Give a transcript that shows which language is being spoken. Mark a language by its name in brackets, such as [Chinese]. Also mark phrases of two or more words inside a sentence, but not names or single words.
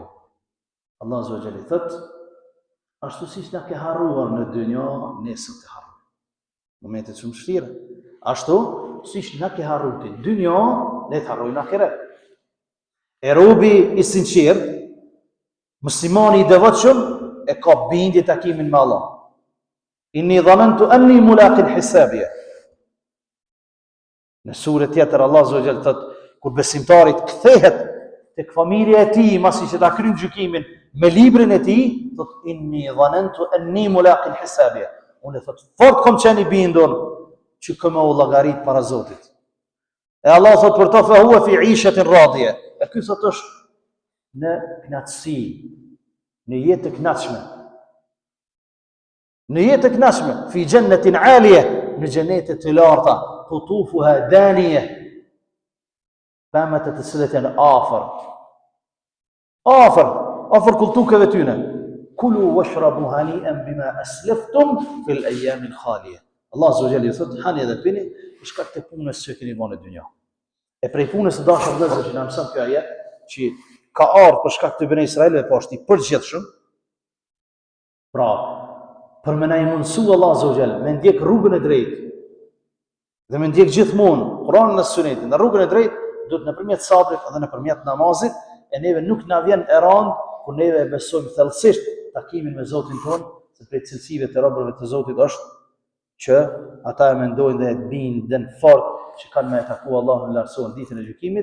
[Albanian] Allah [Arabic] عز وجل [Albanian] thot, ashtu siç na ke harruar në dynjë, nesër të harrojmë. Momente shumë vështira. Ashtu siç na ke harruar në dynjë, ne të harrojmë në ahiret. E robi i sinqert, muslimani i devotshëm, e ka bindje takimin me Allah. [Arabic] إني ظننت أني ملاق حسابيه. [Albanian] Në surë tjetër Allah [Arabic] عز وجل [Albanian] thot, kur besimtari kthehet tek familja e tij, masi që ta kryen gjykimin me librin e tij, thot [Arabic] إني ظننت أني ملاق حسابيه. [Albanian] Unë thot fort kom qenë i bindur që këmë u llogarit para Zotit. E Allah thot për ta [Arabic] فهو في عيشة راضية. [Albanian] E ky thot është në knatësi, në jetë të kënaqshme. Në jetë të kënaqshme, [Arabic] في جنة عالية, [Albanian] në xhenete të larta, [Arabic] قطوفها دانية. [Albanian] Pamët të cilët janë afër kultukeve tyne. [Arabic] كلوا واشربوا هنيئا بما أسلفتم في الأيام الخالية. [Albanian] Allah [Arabic] عز وجل [Albanian] thot, hani dhe pini për shkak të punës që keni bërë në dynjë. E prej punës së dashur vëllezër që na mëson kjo ajet, që ka ardhur për shkak të Bene Israelëve, po është i përgjithshëm. Pra, për më na i mundsu Allah [Arabic] عز وجل [Albanian] me ndjek rrugën e drejtë dhe me ndjek gjithmonë Kur'anin dhe Sunetin, në rrugën e drejtë, duhet nëpërmjet sabrit dhe nëpërmjet namazit, e neve nuk na vjen e rand kur neve besojmë thellësisht takimin me Zotin ton, se prej cilësive të robërve të Zotit është që ata e mendojnë dhe e bindën fort që kanë me taku Allahun e lartësuar ditën e gjykimit.